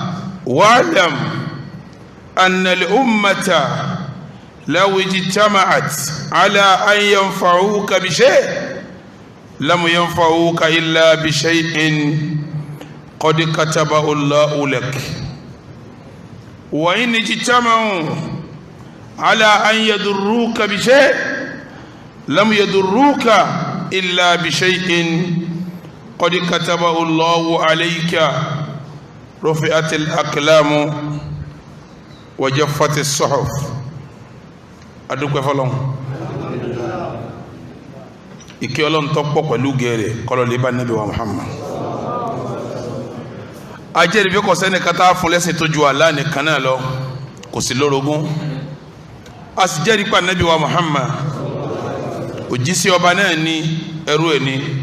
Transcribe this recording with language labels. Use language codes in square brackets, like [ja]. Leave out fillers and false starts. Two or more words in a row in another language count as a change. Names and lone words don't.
[ar] واعلم أن الأمة لو اجتمعت على أن ينفعوك بشيء لم ينفعوك إلا بشيء قد كتبه الله لك، وإن اجتمعوا على أن يضروك بشيء لم يضروك إلا بشيء قد كتبه الله عليك. رفعت الأقلام وجفت الصحف. [yo] adúpẹ́ fọ́lọ́run, ìkẹ́ Ọlọ́run tó pọ̀ pẹ̀lú gẹ̀rẹ̀ kọ́lọ̀ lè bá Nábì wa Muhammad. ajẹ́rìí bí kò sẹ́ni kátà fún lẹ́sìn tó ju Allah nìkan náà lọ, kò sí lórogún. a sì jẹ́rìí pa Nábì wa Muhammad òjíṣẹ́ ọba náà ní ẹrú ẹ̀ ní.